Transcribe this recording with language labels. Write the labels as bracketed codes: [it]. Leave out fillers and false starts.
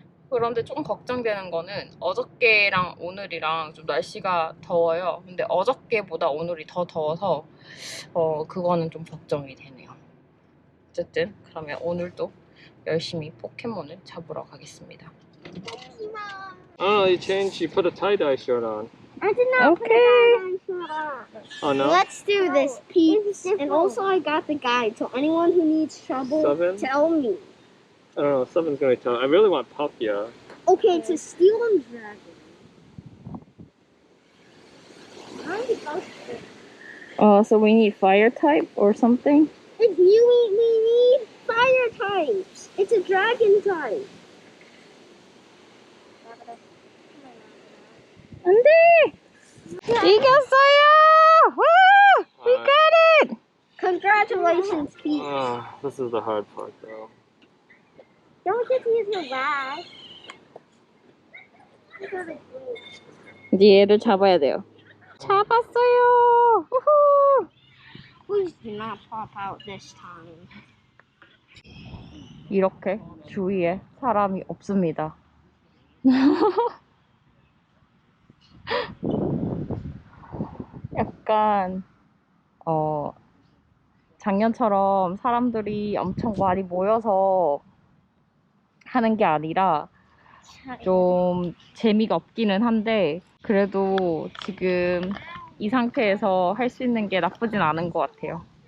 [ko] 그런데 좀 걱정되는 거는 어저께랑 오늘이랑 좀 날씨가 더워요. 근데 어저께보다 오늘이 더 더워서 그거는 좀 걱정이 되네요. 어쨌든 그러면 오늘도 열심히 포켓몬을 잡으러 가겠습니다. [en] Oh, you changed. You put a tie-dye shirt on. I did not put a tie-dye shirt on. Oh no. Let's do this, Pete. And also, I got the guide, so anyone who needs trouble, Seven? tell me. I don't know. Someone's gonna tell. I really want Palkia. Okay, to Steel and Dragon. So we need fire type or something? If we need fire types. It's a dragon type. [ko] 안돼! 이겼어요! 와! [en] We got it! Congratulations, Pete. This is the hard part, though. Don't get to use your last. [ko] 이제 얘를 잡아야 돼요. 잡았어요! 우후! [en] Please do not pop out this time. [ko] 이렇게 주위에 사람이 없습니다. 약간 작년처럼 사람들이 엄청 많이 모여서 하는 게 아니라 좀 재미가 없기는 한데 그래도 지금 이 상태에서 할 수 있는 게 나쁘진 않은 것 같아요.